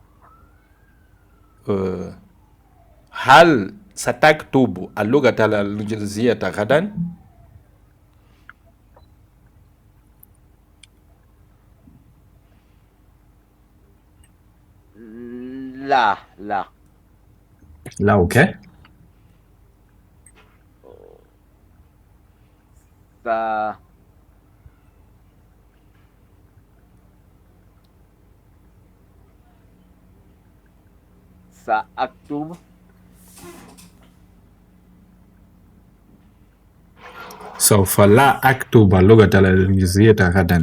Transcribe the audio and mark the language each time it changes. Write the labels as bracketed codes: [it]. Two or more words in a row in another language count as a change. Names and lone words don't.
[ar] هل ستكتب اللغة الإنجليزية غدا؟ لا [pt] Lá o quê? [ar] سأكتب سوف لا أكتب اللغة الإنجليزية غدا.